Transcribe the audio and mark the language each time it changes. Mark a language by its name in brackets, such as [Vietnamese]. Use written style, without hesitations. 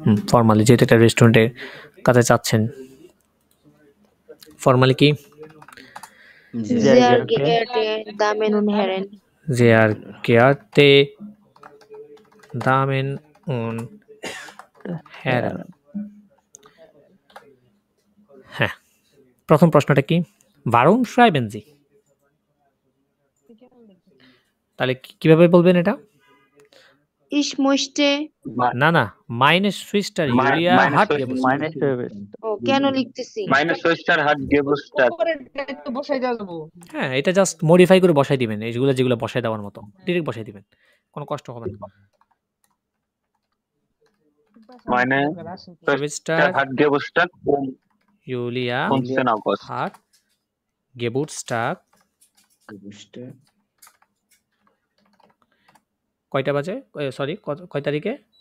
[Bangla] Formally, যেহেতু একটা রেস্টুরেন্টের কাছে চাচ্ছেন। ফর্মালি কি? [German] sehr geehrte Damen und Herren, sehr geehrte Damen und Herren। [Bangla] হ্যাঁ, প্রথম প্রশ্নটা কি? [German] warum schreiben Sie? [Bangla] তাহলে কিভাবে বলবেন এটা? [German] ich möchte, না, meine Schwester Julia hat Geburtstag। [Bangla] ও কেন লিখতেছি? [German] Meine Schwester hat Geburtstag। [Bangla] বসাই দেবো। হ্যাঁ, এটা জাস্ট মডিফাই করে বসাই দিবেন, এইগুলো যেগুলো বসাই দেওয়ার মতো ডিরেক্ট বসাই দিবেন, কোনো কষ্ট হবে না। [German] meine Geburtstag, hat Geburtstag Julia 15. August. hat Geburtstag [Bangla] কয়টা বাজে? সরি, কয় তারিখে?